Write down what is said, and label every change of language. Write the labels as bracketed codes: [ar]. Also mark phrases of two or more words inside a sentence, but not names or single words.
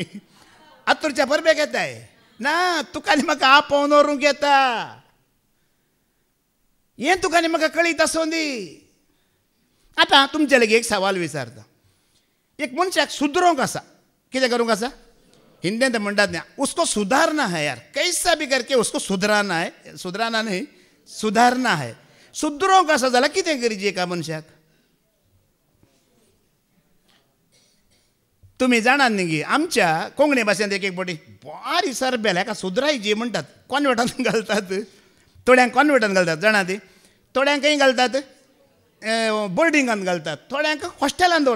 [kok] आतुरच्या परबेक येताय ना तुका आनी म्हाका आपोवन व्हरूंक येता. हें तुका आनी म्हाका कळीत आसूं दी. आतां तुमचे लागीं एक सवाल विचारता. एक मनशाक सुदरोंक आसा, कितें करूंक आसा? हिंदींत म्हणटात न्ही [hi] उसको सुधारना है यार, कैसा भी करके उसको सुधराना है. सुधराना न्ही, सुधारना है. [kok] सुदरोंक आसा जाल्यार कितें करचें एका मनशाक? तुमी जाणात न्ही की आमच्या कोंकणी भाशेंत एक एक फावटी बारी सरबेल हेका सुधरायची म्हणटात. कॉन्वेंटांत घालतात, थोड्यांक कॉन्वेंटांत घालतात जाणा ती, थोड्यांक खंय घालतात बोर्डिंगांत घालतात, थोड्यांक हॉस्टेलांत दवरतात.